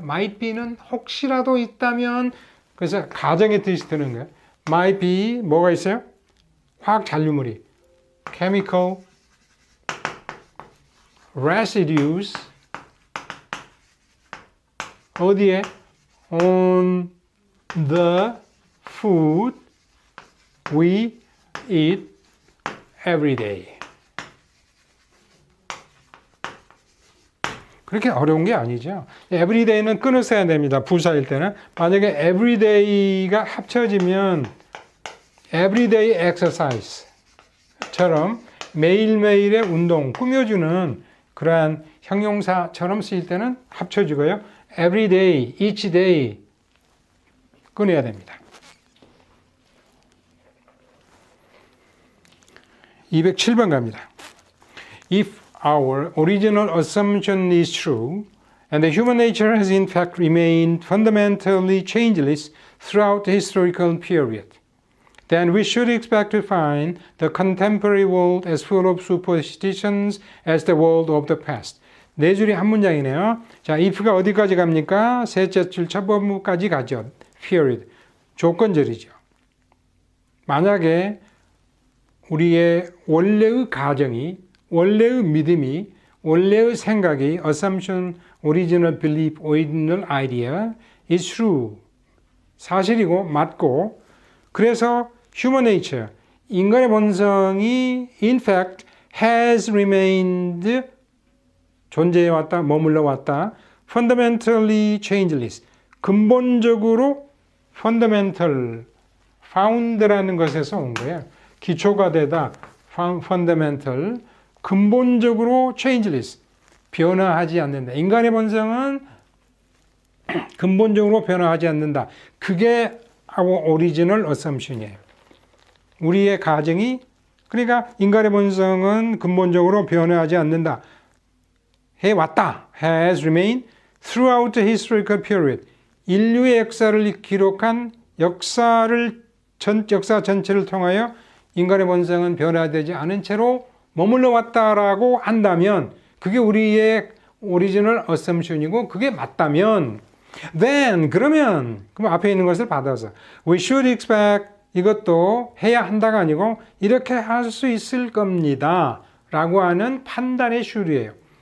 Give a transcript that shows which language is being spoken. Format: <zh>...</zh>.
<ko>might be는 혹시라도 있다면 그래서 가정의 뜻이 드는 거예요. might be 뭐가 있어요? 화학 잔류물이 chemical residues 어디에?</ko> <en>on the food we eat every day.</en> <ko>그렇게 어려운 게 아니죠. everyday는 끊어 써야 됩니다. 부사일 때는. 만약에 everyday가 합쳐지면 everyday exercise처럼 매일매일의 운동, 꾸며주는 그러한 형용사처럼 쓰일 때는 합쳐지고요. everyday, each day 끊어야 됩니다. 207번 갑니다.</ko> <en>If our original assumption is true, and the human nature has in fact remained fundamentally changeless throughout the historical period, then we should expect to find the contemporary world as full of superstitions as the world of the past.</en> <ko>네 줄이 한 문장이네요. 자, if가 어디까지 갑니까? 셋째 줄 첫 부분까지 가죠. period. 조건절이죠. 만약에 우리의 원래의 가정이, 원래의 믿음이, 원래의 생각이</ko> <en>assumption, original belief, original idea is true.</en> <ko>사실이고 맞고 그래서 human nature, 인간의 본성이</ko> <en>in fact has remained</en> <ko>존재해왔다, 머물러왔다.</ko> <en>fundamentally changeless.</en> <ko>근본적으로 fundamental, found라는 것에서 온 거예요. 기초가 되다, fundamental. 근본적으로 changeless. 변화하지 않는다. 인간의 본성은 근본적으로 변화하지 않는다. 그게 our original assumption이에요. 우리의 가정이, 그러니까 인간의 본성은 근본적으로 변화하지 않는다. 해왔다.</ko> <en>has remained throughout the historical period.</en> <ko>인류의 역사를 기록한 역사 전체를 통하여 인간의 본성은 변화되지 않은 채로 머물러 왔다라고 한다면 그게 우리의 오리지널 어썸션이고 그게 맞다면 then 그럼 앞에 있는 것을 받아서</ko> <en>we should expect</en> <ko>이것도 해야 한다가 아니고 이렇게 할 수 있을 겁니다 라고 하는 판단의 슈리예요.</ko>